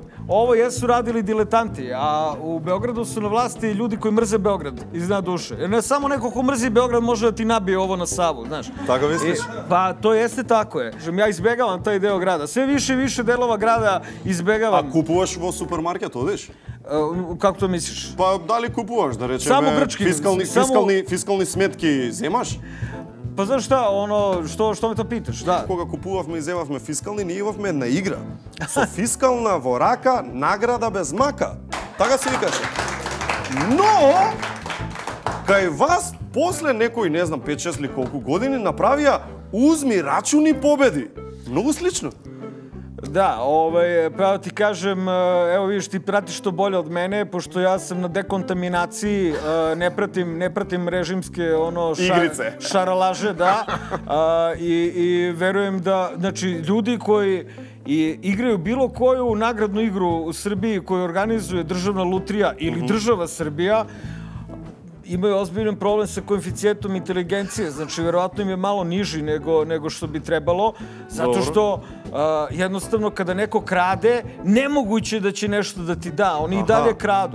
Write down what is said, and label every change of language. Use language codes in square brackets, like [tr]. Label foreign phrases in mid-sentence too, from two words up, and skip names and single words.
[sr] Ovo jesu radili diletanti, a u Beogradu su na vlasti ljudi koji mrze Beograd iz dna duše. Jer ne samo neko ko mrzi Beograd može da ti nabije ovo na Savu, znaš. Tako misliš? Pa to jeste tako je. Ja izbegavam taj deo grada. Sve više i više delova grada izbegavam. [mk] А купуваш во супермаркет, одеш? [sr] Kako to misliš? [mk] Па да ли купуваш, да речеме, [sr] Samo grčki. [mk] фискални сметки земаш? [sr] Pa znaš šta, što me to pitaš, da. [mk] Кога купувавме и земавме фискални, ние имавме една игра. Со фискална во рака, награда без мака. Така се викаше. Но, кај вас, после некои, не знам, 5-6 или колку години, направија узми рачуни победи. Многу слично. [sr] Da, pa ti kažem, evo vidiš, ti pratiš to bolje od mene, pošto ja sam na dekontaminaciji, ne pratim režimske igrice, šaralaže, da, i verujem da, znači, ljudi koji igraju bilo koju nagradnu igru u Srbiji koju organizuje državna lutrija ili država Srbija, imaju ozbiljan problem sa koeficijentom inteligencije, znači verovatno im je malo niži nego što bi trebalo, zato što jednostavno kada neko krade, nemoguće da će nešto da ti da, oni i dalje kradu.